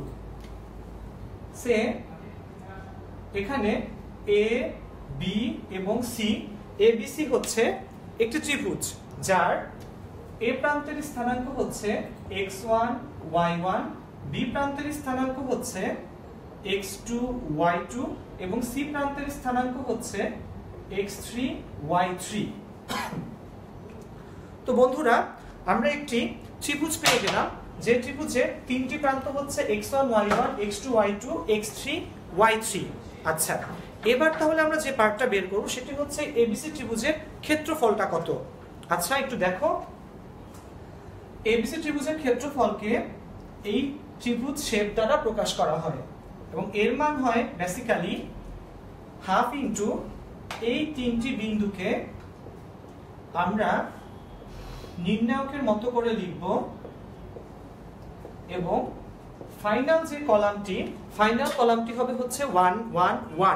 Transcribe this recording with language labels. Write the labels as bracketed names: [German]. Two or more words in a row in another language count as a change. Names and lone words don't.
[Bangla] সে এখানে এ, বি এবং সি, এ বি সি হচ্ছে একটি ত্রিভুজ যার এ প্রান্তের স্থানাঙ্ক হচ্ছে x1 y1, বি প্রান্তের স্থানাঙ্ক হচ্ছে x2 y2 এবং সি প্রান্তের স্থানাঙ্ক হচ্ছে x3 y3। তো বন্ধুরা, আমরা একটি ত্রিভুজ পেয়ে গেলাম যে ত্রিভুজের তিনটি প্রান্ত হচ্ছে x1 y1, x2 y2, x3 y3। আচ্ছা, এবার তাহলে আমরা যে পার্টটা বের করব সেটি হচ্ছে এবিসি ত্রিভুজের ক্ষেত্রফলটা কত। আচ্ছা, একটু দেখো, এবিসি ত্রিভুজের ক্ষেত্রফলকে এই ত্রিভুজ শেপ দ্বারা প্রকাশ করা হয় এবং এর মান হয় [English] basically half into [Bangla] এই তিনটি বিন্দুকে আমরা নির্ণায়কের মতো করে লিখব এবং ফাইনাল যে কলামটি, ফাইনাল কলামটি হবে হচ্ছে 1 1 1।